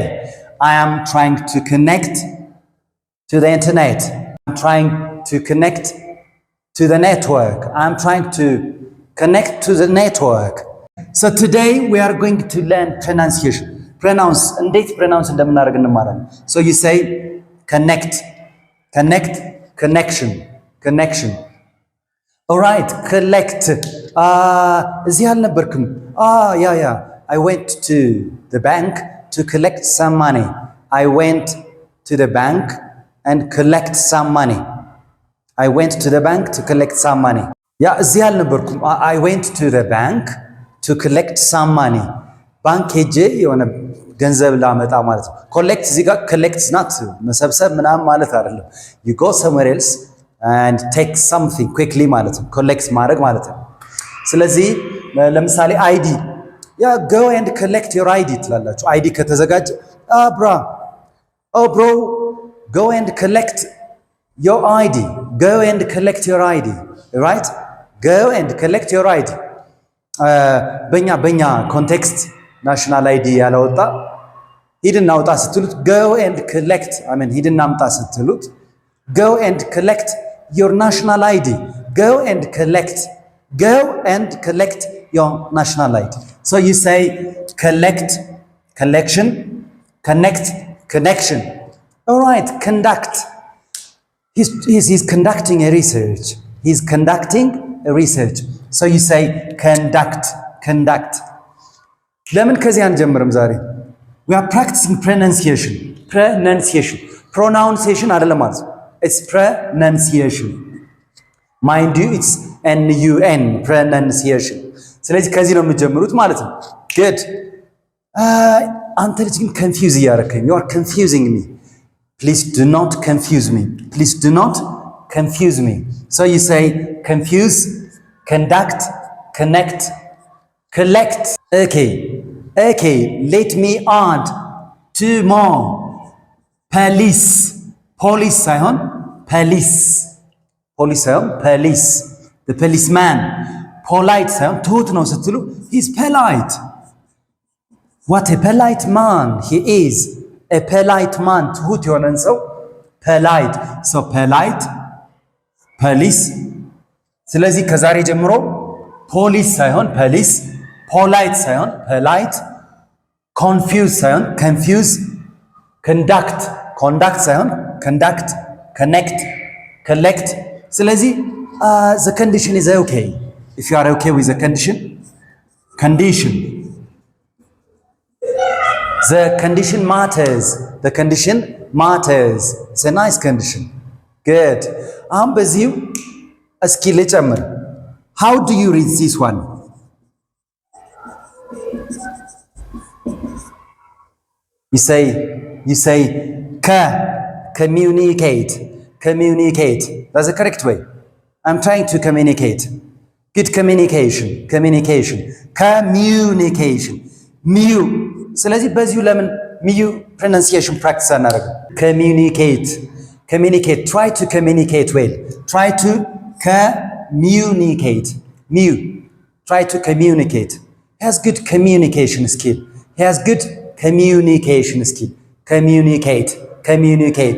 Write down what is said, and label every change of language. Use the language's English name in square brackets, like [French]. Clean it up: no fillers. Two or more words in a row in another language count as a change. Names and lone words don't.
[English] I am trying to connect to the internet. I'm trying to connect to the network. I'm trying to connect to the network. So today we are going to learn pronunciation. [Amharic] Pronounce, እንዴት pronounce እንደምናደርግ እንማራለን. [English] So you say connect, connect, connection, connection. All right, collect. [Amharic] እዚህ አልነበርክም. [English] Yeah. I went to the bank to collect some money. I went to the bank and collect some money. I went to the bank to collect some money. [Amharic] ያ እዚህ አልነበርኩም. [English] I went to the bank to collect some money. [Amharic] ባንክ ሄጄ የሆነ ገንዘብ ላመጣ ማለት ነው። ኮሌክት እዚህ ጋር ኮሌክት ናት መሰብሰብ ምናምን ማለት አይደለም። [English] you go somewhere else and take something quickly [Amharic] ማለት ነው። ኮሌክት ማድረግ ማለት ነው። ስለዚህ ለምሳሌ አይዲ ያ [English] go and collect your ID [Amharic] ትላላችሁ። አይዲ ከተዘጋጀ [English] bro go and collect your ID. Go and collect your ID. Right? Go and collect your ID. [Amharic] በእኛ ኮንቴክስት ናሽናል አይዲ ያላወጣ ሂድና አውጣ ስትሉት [English] go and collect [Amharic] ሂድና አምጣ ስትሉት [English] go and collect your national ID. Go and collect your national ID. So you say collect, collection, connect, connection. All right, conduct. He's conducting a research. He's conducting a research. So you say conduct, conduct. [Amharic] ለምን ከዚህ አንጀምርም ዛሬ? [English] We are practicing pronunciation. [Amharic] Pronunciation አይደለም ማለት ነው. [English] It's pronunciation. Mind you, it's N-U-N, pronunciation. [Amharic] ስለዚህ ከዚህ ነው የምትጀምሩት ማለት ነው. Good. አንተ ልጅ ግን confuse እያደረከኝ. [English] You are confusing me. Please do not confuse me. Please do not confuse me. So you say confuse, conduct, connect, collect. Okay. Let me add two more. Police. Police ሳይሆን police. Police ሳይሆን police. The policeman. [Amharic] Polite ሳይሆን ትሁት ነው ስትሉ [English] he's polite. What a polite man he is. A polite man, [Amharic] ትሁት የሆነን ሰው polite. [English] So polite, police. [Amharic] ስለዚህ ከዛሬ ጀምሮ ፖሊስ ሳይሆን ፖሊስ፣ ፖላይት ሳይሆን ፖላይት፣ ኮንፊውዝ ሳይሆን ኮንፊውዝ፣ ኮንዳክት ሳይሆን ኮንዳክት፣ ኮኔክት፣ ኮሌክት። ስለዚህ [English] the condition is okay. If you are okay with the condition. The condition matters. The condition matters. It's a nice condition. Good. [Amharic] አሁን በዚሁ እስኪ ልጨምር. [English] How do you read this one? You say communicate. That's the correct way. I'm trying to communicate. Good communication. Mu. [Amharic] ስለዚህ በዚሁ ለምን ሚዩ [English] pronunciation practice [Amharic] አናደርግም? [English] Communicate. Try to communicate well. Try to communicate. Try to communicate. He has good communication skill. Communicate.